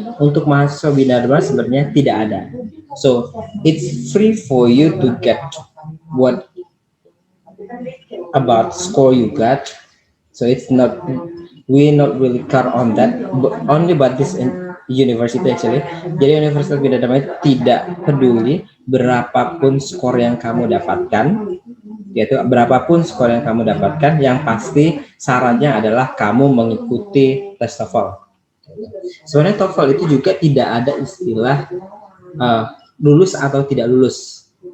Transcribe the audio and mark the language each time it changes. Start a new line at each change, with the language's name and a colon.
Indonesian: Untuk mahasiswa Bina Dharma sebenarnya tidak ada.
English: So it's free for you to get what about score you got. So we not really care on that, but only about this university actually.
Indonesian: Jadi Universitas Bina Dharma tidak peduli berapapun skor yang kamu dapatkan, yaitu berapapun skor yang kamu dapatkan, yang pasti syaratnya adalah kamu mengikuti tes TOEFL. Sebenarnya TOEFL itu juga tidak ada istilah lulus atau tidak lulus.